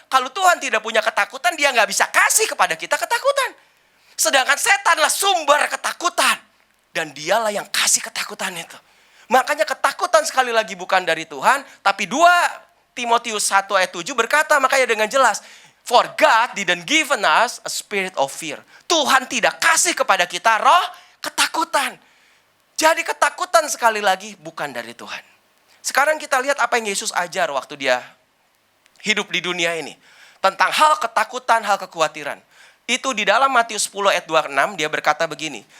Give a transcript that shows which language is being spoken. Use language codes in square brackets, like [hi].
[id] Kalau Tuhan tidak punya ketakutan, dia nggak bisa kasih kepada kita ketakutan. Sedangkan setanlah sumber ketakutan. Dan dialah yang kasih ketakutan itu. Makanya ketakutan sekali lagi bukan dari Tuhan. Tapi 2 Timotius 1 ayat 7 berkata makanya dengan jelas. [en] For God didn't given us a spirit of fear. [id] Tuhan tidak kasih kepada kita roh ketakutan. Jadi ketakutan sekali lagi bukan dari Tuhan. Sekarang kita lihat apa yang Yesus ajar waktu dia hidup di dunia ini. Tentang hal ketakutan, hal kekhawatiran. Itu di dalam Matius 10 ayat 26 dia berkata begini.